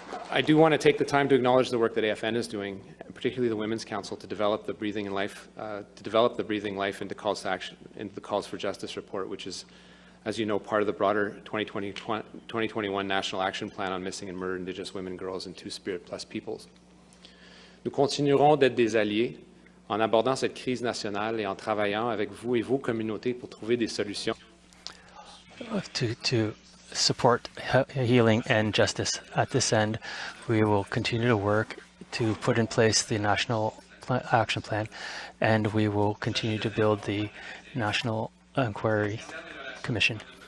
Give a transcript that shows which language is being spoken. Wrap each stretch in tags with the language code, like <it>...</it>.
<en>I do want to take the time to acknowledge the work that AFN is doing, and particularly the Women's Council, to develop the Breathing Life into calls to action, into the Calls for Justice report, which is, as you know, part of the broader 2021 National Action Plan on Missing and Murdered Indigenous Women, Girls, and Two-Spirit Plus Peoples.</en> <fr>Nous continuerons d'être des alliés en abordant cette crise nationale et en travaillant avec vous et vos communautés pour trouver des solutions.</fr> <en>To support healing and justice at this end, we will continue to work to put in place the National Action Plan, and we will continue to build the National Inquiry Commission.</en>